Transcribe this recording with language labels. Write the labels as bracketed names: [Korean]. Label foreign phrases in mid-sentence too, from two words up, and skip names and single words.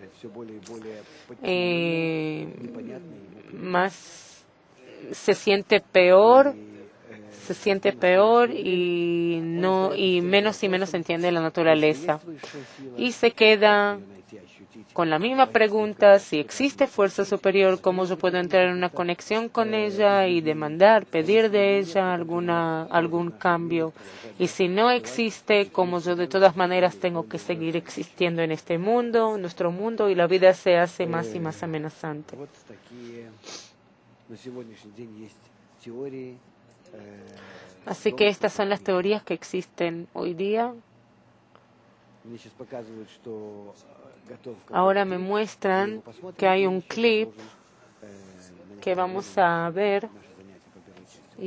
[Spanish] se siente peor y menos entiende la naturaleza y se queda con la misma pregunta, si existe fuerza superior, ¿cómo yo puedo entrar en una conexión con ella y demandar, pedir de ella algún cambio? Y si no existe, ¿cómo yo de todas maneras tengo que seguir existiendo en este mundo, nuestro mundo, y la vida se hace más y más amenazante? [Russian] Вот такие на сегодняшний день есть теории. [Spanish] Así que estas son las teorías que existen hoy día. [Russian] Мне сейчас показывают, что готов [Spanish] Ahora me muestran que hay un clip que vamos a ver [Russian] наше занятие по первой части.